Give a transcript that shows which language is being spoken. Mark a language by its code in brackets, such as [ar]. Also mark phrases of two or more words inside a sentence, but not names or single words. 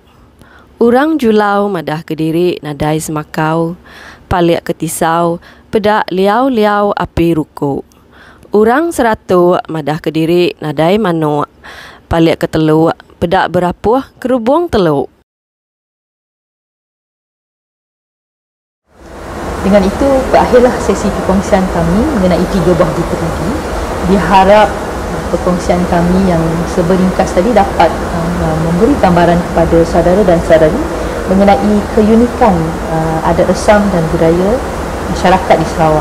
[iba] Orang julau madah kediri nadai semakau, paliak ketisau pedak liau-liau api ruku. Orang seratu madah kediri nadai manuk, paliak keteluk pedak berapuh kerubung teluk. [ms] Dengan itu berakhirlah sesi perkongsian kami mengenai 3 buah buku tadi. Diharap perkongsian kami yang seberingkas tadi dapat memberi gambaran kepada saudara dan saudari mengenai keunikan adat resam dan budaya masyarakat di Sarawak.